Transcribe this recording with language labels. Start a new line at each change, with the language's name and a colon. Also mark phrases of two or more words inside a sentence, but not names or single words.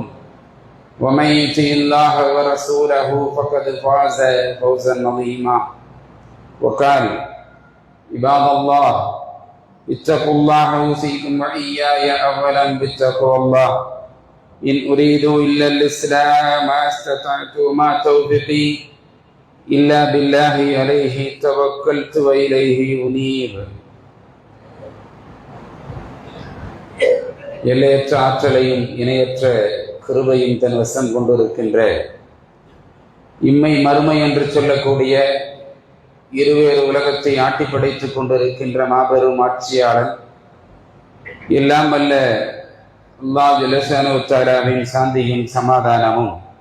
Arabic: ومن يطع الله ورسوله فقد فاز فوزا عظيما وقال عباد الله اتقوا الله أوصيكم وإياي أولا بتقوى الله إن أريد إلا الإسلام ما استطعت وما توفيقي إلا بالله عليه توكلت وإليه أنيب.
Tamil: எல்லையற்ற ஆற்றலையும் இணையற்ற கிருபையும் தன் வசம் கொண்டிருக்கின்ற இம்மை மறுமை என்று சொல்லக்கூடிய இருவேறு உலகத்தை ஆட்டி படைத்துக் கொண்டிருக்கின்ற மாபெரும் ஆட்சியாளன் எல்லாம் வல்ல அல்லாஹ்
Arabic: جل شأنه تعالى
Tamil: சாந்தியும் சமாதானமும்